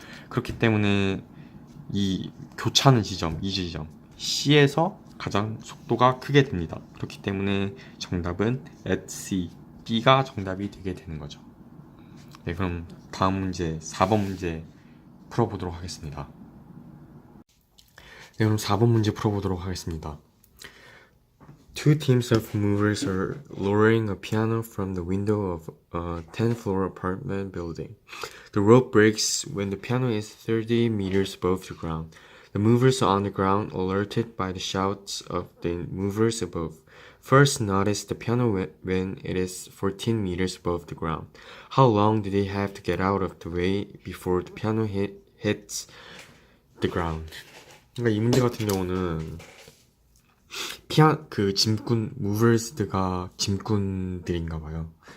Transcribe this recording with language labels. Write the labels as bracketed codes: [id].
[ko] 그렇기 때문에 이 교차하는 지점, 이 지점 C에서 가장 속도가 크게 됩니다. 그렇기 때문에 정답은 at C, B가 정답이 되게 되는 거죠. 네, 그럼 다음 문제 4번 문제 풀어보도록 하겠습니다. 네, 그럼 4번 문제 풀어보도록 하겠습니다. [en] Two teams of movers are lowering a piano from the window of a 10th-floor apartment building. The rope breaks when the piano is 30 meters above the ground. The movers on the ground, alerted by the shouts of the movers above, first notice the piano when it is 14 meters above the ground. How long do they have to get out of the way before the piano hits the ground? [ko] 그러니까 이 문제 같은 경우는 짐꾼, 무버스가 짐꾼들인가 봐요.